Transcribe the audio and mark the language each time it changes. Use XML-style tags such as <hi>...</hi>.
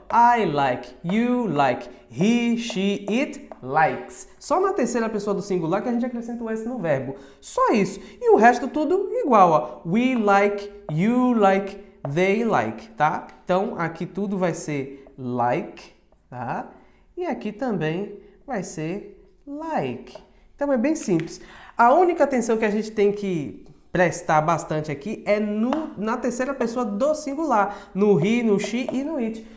<en>I like, you like, he, she, it likes.</en> <pt>Só na terceira pessoa do singular que a gente acrescenta o S no verbo. Só isso. E o resto tudo igual, ó.</pt> <en>We like, you like, they like, tá?</en> <pt>Então, aqui tudo vai ser like, tá? E aqui também vai ser like. Então, é bem simples. A única atenção que a gente tem que prestar bastante aqui é na terceira pessoa do singular, no he, no she e no it.</pt>